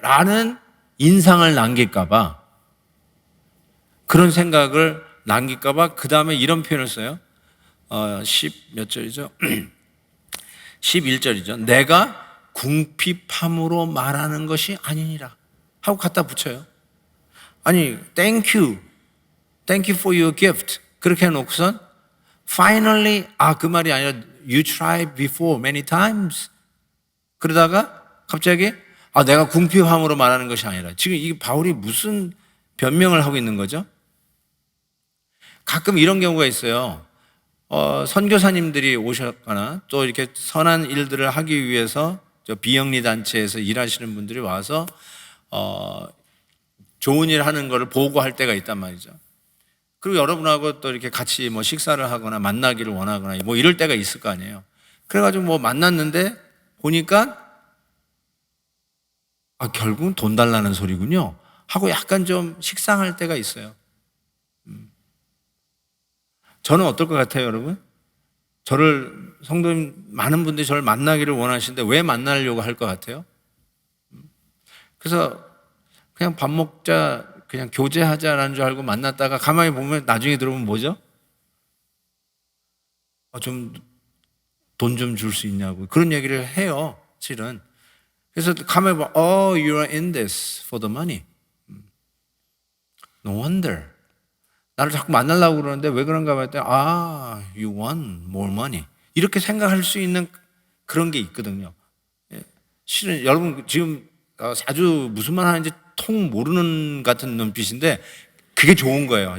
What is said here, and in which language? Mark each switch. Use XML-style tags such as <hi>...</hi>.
<ko>라는 인상을 남길까 봐, 그런 생각을 남길까 봐 그 다음에 이런 표현을 써요. 10몇 절이죠? 11절이죠. 내가 궁핍함으로 말하는 것이 아니니라 하고 갖다 붙여요. 아니</ko> <en>thank you for your gift</en> <ko>그렇게 해놓고선</ko> <en>finally</en> <ko>그 말이 아니라</ko> <en>you tried before many times,</en> <ko>그러다가 갑자기 내가 궁핍함으로 말하는 것이 아니라 지금 이 바울이 무슨 변명을 하고 있는 거죠? 가끔 이런 경우가 있어요. 선교사님들이 오셨거나 또 이렇게 선한 일들을 하기 위해서 비영리 단체에서 일하시는 분들이 와서 좋은 일 하는 거를 보고할 때가 있단 말이죠. 그리고 여러분하고 또 이렇게 같이 뭐 식사를 하거나 만나기를 원하거나 뭐 이럴 때가 있을 거 아니에요. 그래가지고 뭐 만났는데 보니까 결국은 돈 달라는 소리군요 하고 약간 좀 식상할 때가 있어요. 저는 어떨 것 같아요, 여러분? 성도님 많은 분들이 저를 만나기를 원하시는데 왜 만나려고 할 것 같아요? 그래서 그냥 밥 먹자, 그냥 교제하자라는 줄 알고 만났다가 가만히 보면 나중에 들어보면 뭐죠? 좀 돈 좀 줄 수 있냐고 그런 얘기를 해요, 실은. 그래서 가만히 보면</ko> <en>you are in this for the money. No wonder.</en> <ko>나를 자꾸 만나려고 그러는데 왜 그런가 봤더니</ko> <en>you want more money.</en> <ko>이렇게 생각할 수 있는 그런 게 있거든요. 실은 여러분 지금 아주 무슨 말 하는지 통 모르는 같은 눈빛인데 그게 좋은 거예요.</ko>